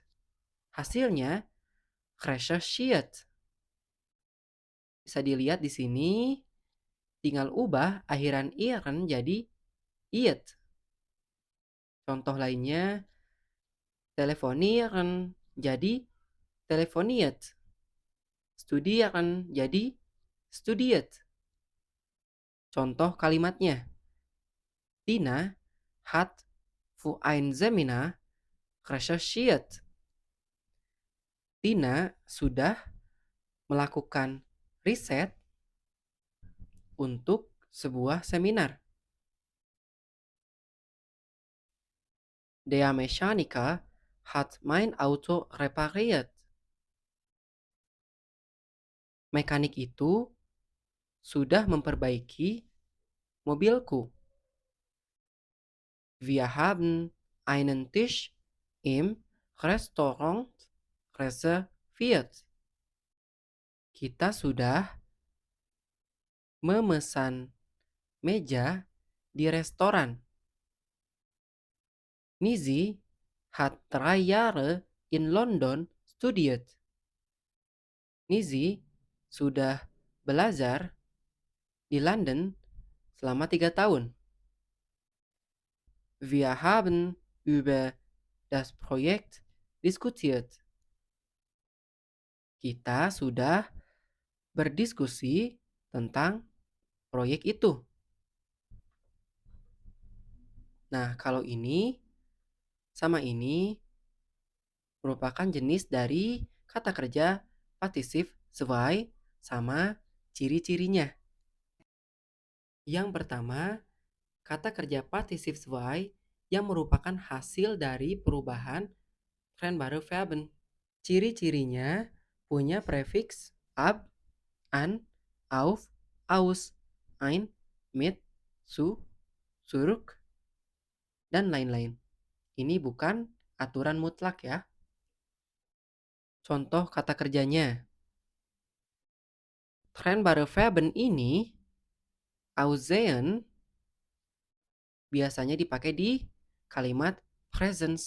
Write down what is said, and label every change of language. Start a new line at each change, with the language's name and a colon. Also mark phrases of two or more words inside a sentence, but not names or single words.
Indonesian: Hasilnya recherchiert. Bisa dilihat di sini, tinggal ubah akhiran iren jadi iet. Contoh lainnya, telefonieren jadi telefoniert.
German: Studieren jadi studiert.
Indonesian: Contoh kalimatnya,
German: Tina hat für ein Seminar recherchiert.
Indonesian: Vina sudah melakukan riset untuk sebuah seminar.
German: Der Mechaniker hat mein Auto repariert.
Indonesian: Mekanik itu sudah memperbaiki mobilku.
German: Wir haben einen Tisch im Restaurant reserviert.
Indonesian: Kita sudah memesan meja di restoran.
German: Nizi hat 3 Jahre in London studiert.
Indonesian: Nizi sudah belajar di London selama 3 tahun.
German: Wir haben über das Projekt diskutiert.
Indonesian: Kita sudah berdiskusi tentang proyek itu. Nah, kalau ini sama ini merupakan jenis dari kata kerja pasif sesuai sama ciri-cirinya. Yang pertama, kata kerja pasif sesuai yang merupakan hasil dari perubahan
German: trennbare Verben.
Indonesian: Ciri-cirinya punya prefiks
German: ab, an, auf, aus, ein, mit, zu, zurück,
Indonesian: dan lain-lain. Ini bukan aturan mutlak ya. Contoh kata kerjanya.
German: Trennbare Verben
Indonesian: ini aussehen biasanya dipakai di kalimat presence.